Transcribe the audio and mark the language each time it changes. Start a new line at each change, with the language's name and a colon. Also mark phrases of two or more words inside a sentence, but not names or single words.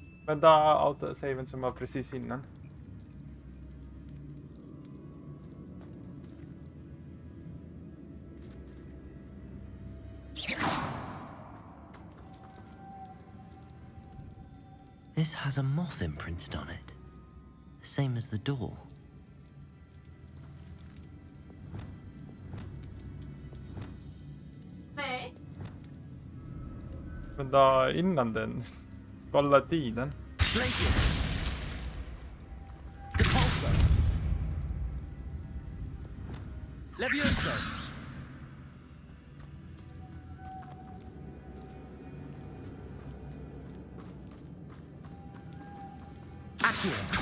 Swedish: Vänta, autosaven som var precis innan.
English: This has a moth imprinted on it. The same as the door.
Swedish: Nej. Vänta, innan den. Kolla tiden.
Latin: Glacius! Depulso! Levioso! Accio!